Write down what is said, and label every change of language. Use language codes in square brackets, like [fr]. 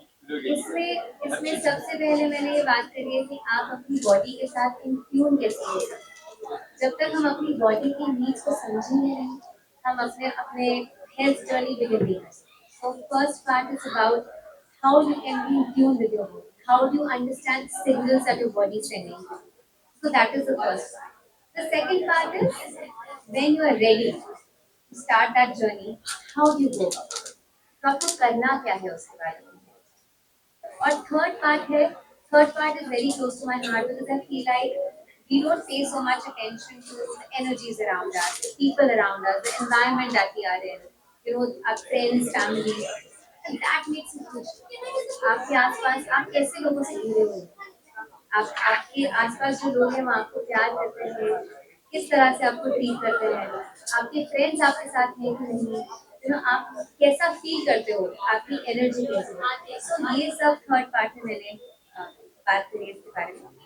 [hi] इसमें सबसे पहले मैंने ये बात करी है कि आप अपनी बॉडी के साथ इन ट्यून कैसे हो सकते हैं। जब तक हम अपनी बॉडी की नीड्स को समझेंगे नहीं, हम अपने अपने हेल्थ जर्नी बिगिन नहीं कर सकते। [en] So first part is about how you can be in tune with your body. How do you understand signals that your body is sending you? So that is the first part. The second part is when you are ready to start that journey, how do you go about it? [hi] तो आपको करना क्या है उसके बारे में। [en] और third part is very close to my heart because I feel like we don't pay so much attention to the energies around us, the people around us, the environment that we are in, our friends, family, and that makes a huge difference. [hi] आपके आसपास आप कैसे लोगों से जुड़े हुए हैं, आप आपके आसपास जो लोग हैं वो आपको प्यार करते हैं, किस तरह से आपको ट्रीट करते हैं, आपके फ्रेंड्स आपके साथ हैं कि नहीं, आप कैसा फील करते हो, आपकी एनर्जी कैसी है। सो ये सब थर्ड पार्ट में मैंने बात करी इसके बारे में।